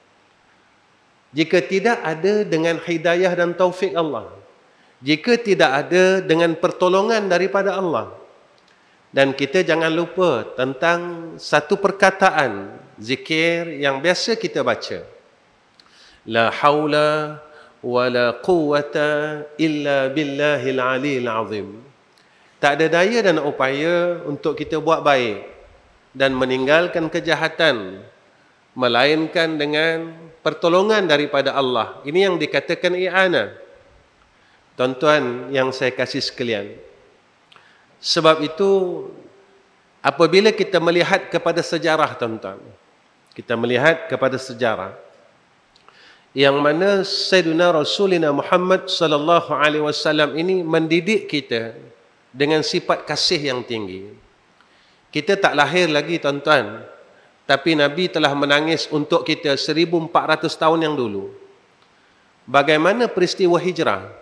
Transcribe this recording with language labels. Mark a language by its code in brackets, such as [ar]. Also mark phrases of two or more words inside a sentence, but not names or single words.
[ms] Jika tidak ada dengan hidayah dan taufik Allah, jika tidak ada dengan pertolongan daripada Allah. Dan kita jangan lupa tentang satu perkataan zikir yang biasa kita baca. [ar] لا حول ولا قوة إلا بالله العلي العظيم. [ms] Tak ada daya dan upaya untuk kita buat baik dan meninggalkan kejahatan, melainkan dengan pertolongan daripada Allah. Ini yang dikatakan i'anah. Tuan-tuan yang saya kasih sekalian, sebab itu apabila kita melihat kepada sejarah, tuan-tuan, kita melihat kepada sejarah yang mana Sayyidina Rasulina Muhammad [ar] صلى الله عليه وسلم [ms] ini mendidik kita dengan sifat kasih yang tinggi. Kita tak lahir lagi, tuan-tuan, tapi Nabi telah menangis untuk kita 1400 tahun yang dulu. Bagaimana peristiwa hijrah?